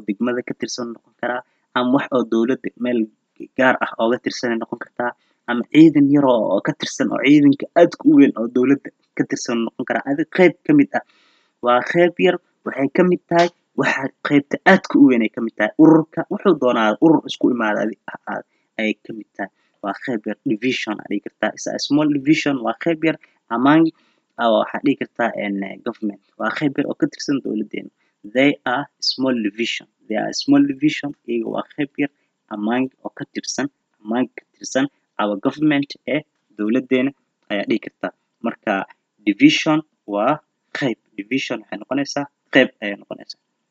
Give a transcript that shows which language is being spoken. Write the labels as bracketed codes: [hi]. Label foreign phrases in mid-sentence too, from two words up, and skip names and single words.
[so] degmada ka tirsan noqon karaa ama wax oo dowladda meel gaar ah ooga tirsan noqon kartaa ama ciidan yar oo ka tirsan oo ciidanka aadka u weyn oo dowladda ka tirsan noqon karaa adig qayb ka mid ah waa qayb yar waxay ka mid tahay waxa qaybta aadka u weyn ay ka mid tahay ururka wuxuu doonaa urur isku imaada ay ka mid tahay waa qayb yar division aa dhihi kartaa [en] is a small division [so] waa qayb yar among waxaa dhihi kartaa government waa qayb yar oo ka tirsan dowladeena [en] they are small division [so] iyaga waa qayb yar among oo ka tirsan [en] our government [so] ee dowladeena ayaa dhihi kartaa marka division waa qayb division waxay noqonaysaa qayb ayay noqonaysaa